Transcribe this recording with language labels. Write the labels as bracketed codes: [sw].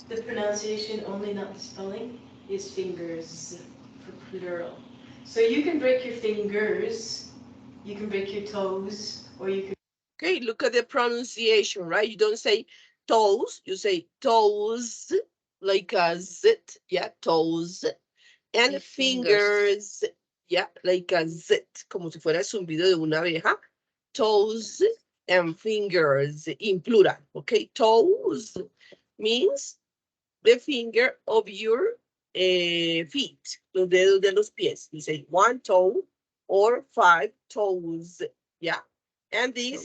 [en] the pronunciation only, not the spelling, is fingers for plural. So you can break your fingers, you can break your toes, or you can. Okay, look at the pronunciation, right? You don't say toes, you say toes, like a zit, yeah, toes. And [es] Y fingers. [en] fingers, yeah, like a zit, [es] como si fuera el zumbido de una abeja. [en] Toes and fingers in plural, okay? Toes means the finger of your feet, [es] los dedos de los pies. [en] You say one toe or 5 toes, yeah? And these